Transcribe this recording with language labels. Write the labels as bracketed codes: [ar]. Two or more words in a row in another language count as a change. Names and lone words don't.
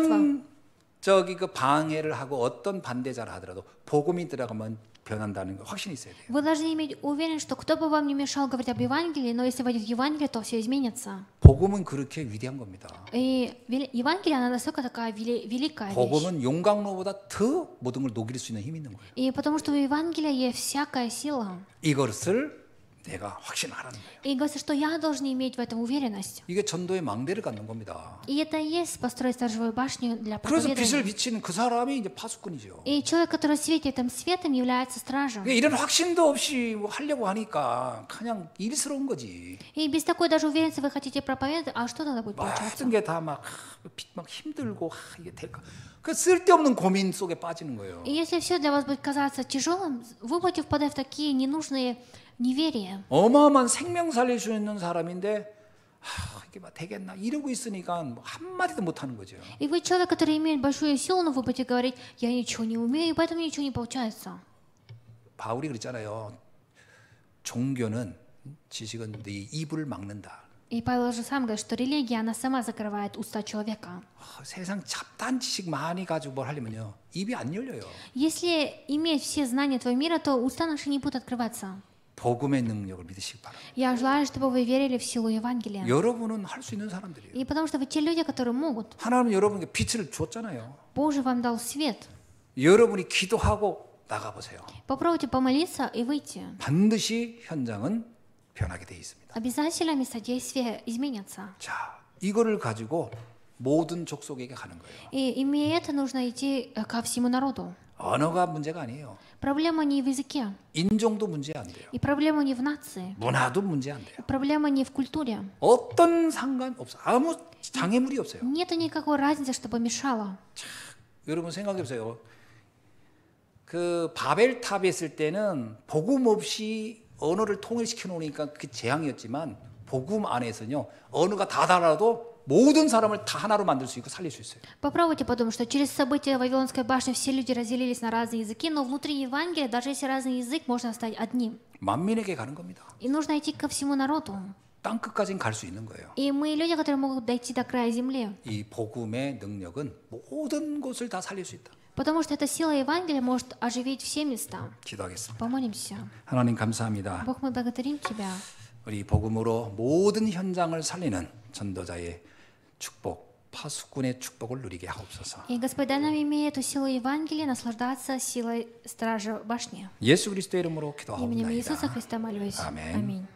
[ko] 어떤 그 방해를 하고 어떤 반대자를 하더라도 복음이 들어가면 변한다는 거 확신이 있어야 돼요. [ru] Вы должны иметь уверенность, что кто бы вам не мешал говорить об Евангелии, но если войдет в Евангелие, то все изменится. [ko] 복음은 그렇게 위대한 겁니다. [ru] И Евангелие, она настолько такая великая вещь. [ko] 복음은 용광로보다 더 모든 걸 녹일 수 있는 힘이 있는 거예요. [ru] И потому что у Евангелия есть всякая сила. [ko] 이것을 내가 확신하라는 거예요. [ru] И говорится, что я должен иметь в этом уверенность. [ko] 이게 전도의 망대를 갖는 겁니다. [ru] И это и есть построить сторожевую башню для [ko] 그래서 빛을 [ru] проповедования. [ko] 비치는 그 사람이 이제 파수꾼이죠. [ru] И человек, который светит этим светом, является стражем. [ko] 이런 확신도 없이 뭐 하려고 하니까 그냥 일스러운 거지. [ru] И без такой даже уверенности вы хотите проповедовать, а что тогда будет получаться? [ko] 모든 게 다 막 힘들고 이게 될까? 그 쓸데없는 고민 속에 빠지는 거예요. [ru] И если все для вас будет казаться тяжелым, вы будете впадать в такие ненужные неверия. [ko] 어마어마한 생명 살릴 수 있는 사람인데 이게 막 되겠나 이러고 있으니까 뭐 한마디도 못 하는 거죠. [ru] И вы человек, который имеет большую силу, но вы будете говорить, я ничего не умею, и поэтому ничего не получается. [ko] 바울이 그랬잖아요. 종교는 지식은 네 입을 막는다. [ru] И Павел же сам говорит, что религия, она сама закрывает уста человека. [ko] 세상 잡다한 지식 많이 가지고 뭘 하려면요. 입이 안 열려요. [ru] Если иметь все знания твоего мира, то уста наши не будут открываться. [ko] 복음의 능력을 믿으시기 바랍니다. [ru] Я желаю, чтобы вы верили в силу Евангелия. [ko] 여러분은 할 수 있는 사람들이에요. [ru] И потому что вы те люди, которые могут. [ko] 하나님은 여러분에게 빛을 줬잖아요. [ru] Боже вам дал свет. [ko] 여러분이 기도하고 나가보세요. [ru] Попробуйте помолиться и выйти. [ko] 반드시 현장은 변하게 돼 있습니다. [ru] Обязательно места действия изменятся. [ko] 자, 이거를 가지고 모든 족속에게 가는 거예요. [ru] И имея это, нужно идти ко всему народу. [ko] 언어가 문제가 아니에요. [ru] Проблема не в языке. [ko] 인종도 문제 안 돼요. [ru] И проблема не в нации. [ko] 문화도 문제 안 돼요. [ru] И проблема не в культуре. [ko] 어떤 상관 없어. 아무 장애물이 없어요. [ru] Нету никакой разницы, чтобы мешало. [ko] 여러분 생각해 보세요. 그 바벨탑에 있을 때는 복음 없이 언어를 통일시켜 놓으니까 그 재앙이었지만 복음 안에서는요. 언어가 다 달라도 모든 사람을 다 하나로 만들 수 있고 살릴 수 있어요. [ru] Попробуйте подумать, что через события Вавилонской башни все люди разделились на разные языки, но внутри Евангелия, даже если разный язык, можно стать одним. [ko] 만민에게 가는 겁니다. [ru] И нужно идти ко всему народу. [ko] 땅 끝까지는 갈 수 있는 거예요. [ru] И мы люди, которые могут дойти до края земли. [ko] 이 복음의 능력은 모든 곳을 다 살릴 수 있다. [ru] Потому что эта сила Евангелия может оживить все места. [ko] 기도하겠습니다. [ru] Помолимся. [ko] 하나님 감사합니다. [ru] Бог, мы благодарим Тебя. [ko] 우리 복음으로 모든 현장을 살리는 전도자의 축복, 파수꾼의 축복을 누리게 하옵소서. [ru] И Господь, дай нам, имея эту силу Евангелия, наслаждаться силой стража башни. [ko] 예수 그리스도의 이름으로 [ru] Именем [ko] 기도하옵나이다. [ru] Иисуса Христа молюсь. [ko] 아멘. [ru] Аминь.